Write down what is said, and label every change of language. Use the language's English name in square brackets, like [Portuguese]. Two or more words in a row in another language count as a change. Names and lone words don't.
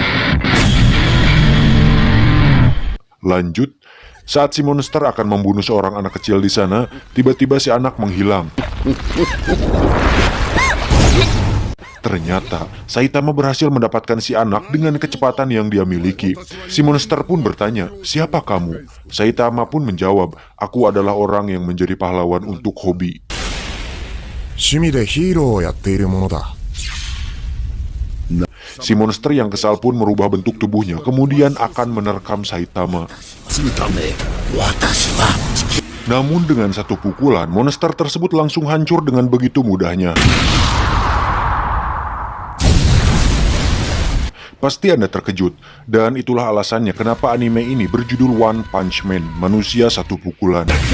[Indonesian] Lanjut, saat si monster akan membunuh seorang anak kecil di sana, tiba-tiba si anak menghilang. Ternyata, Saitama berhasil mendapatkan si anak dengan kecepatan yang dia miliki. Si monster pun bertanya, "Siapa kamu?" Saitama pun menjawab, "Aku adalah orang yang menjadi pahlawan untuk hobi." [Japanese] 趣味でヒーローをやっているものだ。 [Indonesian] Si monster yang kesal pun merubah bentuk tubuhnya, kemudian akan menerkam Saitama. Namun dengan satu pukulan, monster tersebut langsung hancur dengan begitu mudahnya. Pasti Anda terkejut, dan itulah alasannya kenapa anime ini berjudul One Punch Man, manusia satu pukulan.